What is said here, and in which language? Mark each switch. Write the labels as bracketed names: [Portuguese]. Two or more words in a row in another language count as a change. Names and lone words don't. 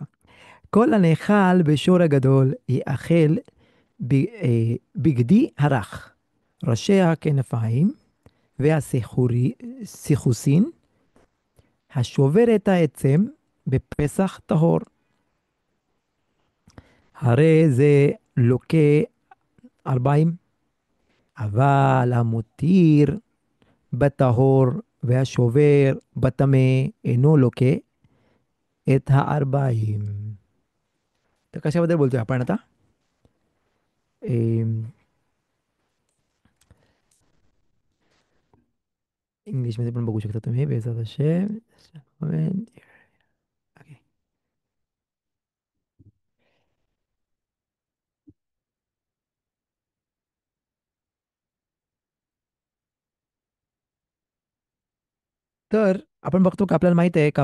[Hebrew] כל הנאכל בשור הגדול יאכל בגדי הרך, ראשי הכנפיים והסיחוסין, השובר את העצם בפסח טהור. הרי זה לוקה 40, אבל המותיר בטהור והשובר בטמא אינו לוקה את ה-40. [Marathi] तर कशाबद्दल बोलतोय आपण आता? इंग्लिशमध्ये पण बघू शकता तुम्ही बेसात असे. तर आपण बघतो का आपल्याला माहित आहे